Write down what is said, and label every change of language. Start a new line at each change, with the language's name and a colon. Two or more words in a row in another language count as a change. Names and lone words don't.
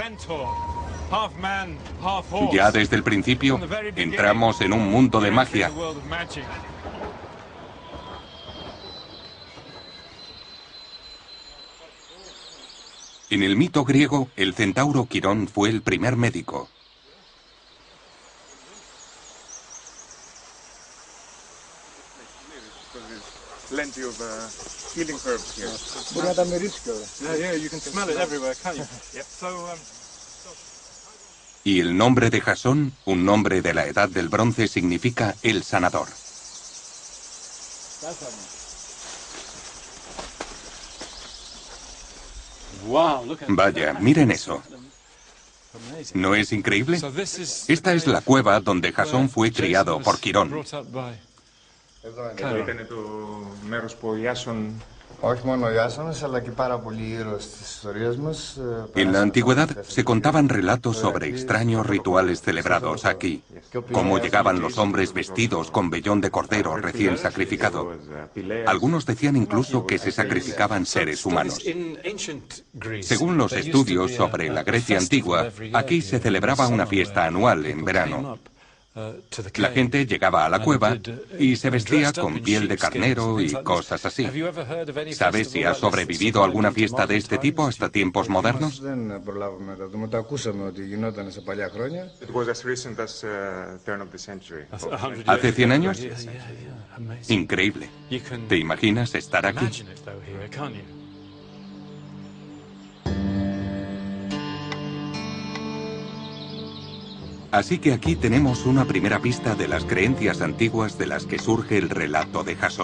Spanish: Ya desde el principio entramos en un mundo de magia. En el mito griego, el centauro Quirón fue el primer médico.
English: Plenty of healing herbs here. Yeah, you can smell it everywhere, can't you? Yep.
Spanish: Y el nombre de Jasón, un nombre de la Edad del Bronce, significa el sanador. Vaya, miren eso. ¿No es increíble? Esta es la cueva donde Jasón fue criado por Quirón.
Greek: Εδώ είναι το μέρος που ο Ιάσον
Spanish: En la antigüedad se contaban relatos sobre extraños rituales celebrados aquí, cómo llegaban los hombres vestidos con vellón de cordero recién sacrificado. Algunos decían incluso que se sacrificaban seres humanos. Según los estudios sobre la Grecia antigua, aquí se celebraba una fiesta anual en verano. La gente llegaba a la cueva y se vestía con piel de carnero y cosas así. ¿Sabes si ha sobrevivido alguna fiesta de este tipo hasta tiempos modernos?
English: It was as recent as turn of the century.
Spanish: ¿Hace 100 años? Increíble. ¿Te imaginas estar aquí? Así que aquí tenemos una primera pista de las creencias antiguas de las que surge el relato de Jasón.